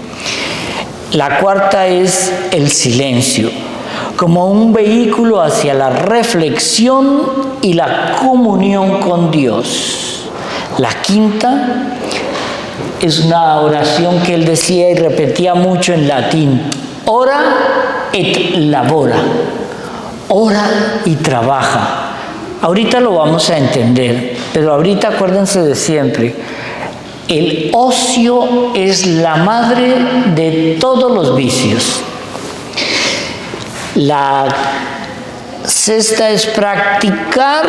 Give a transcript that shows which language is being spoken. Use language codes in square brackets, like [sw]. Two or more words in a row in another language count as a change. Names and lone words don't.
[es] La cuarta es el silencio, como un vehículo hacia la reflexión y la comunión con Dios. La quinta es una oración que él decía y repetía mucho en latín: [la] ora et labora, [es] ora y trabaja. Ahorita lo vamos a entender, pero ahorita acuérdense de siempre: el ocio es la madre de todos los vicios. La sexta es practicar.